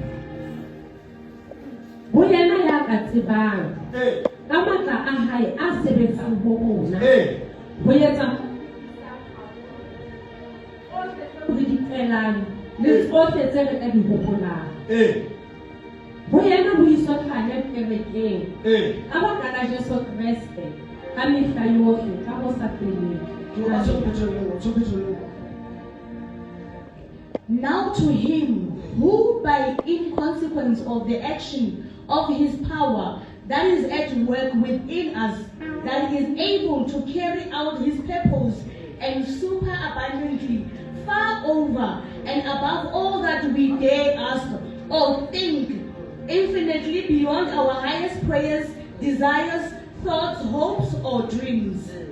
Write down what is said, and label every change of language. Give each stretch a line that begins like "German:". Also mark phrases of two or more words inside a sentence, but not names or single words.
Southern Sotho: ho yena ya ka tsebang ka matla a hae a sebetsang ho rona ho etsa hore di tswelang le tsohle tse re ka di hopolang ho yena ho iswa tlhanya kerekeng ka baka la Jesu Kriste ka mehla yohle ka ho sa feleng.
English: Now to him who by in consequence of the action of his power that is at work within us, that is able to carry out his purpose and super abundantly, far over and above all that we dare ask or think, infinitely beyond our highest prayers, desires, thoughts, hopes, or dreams.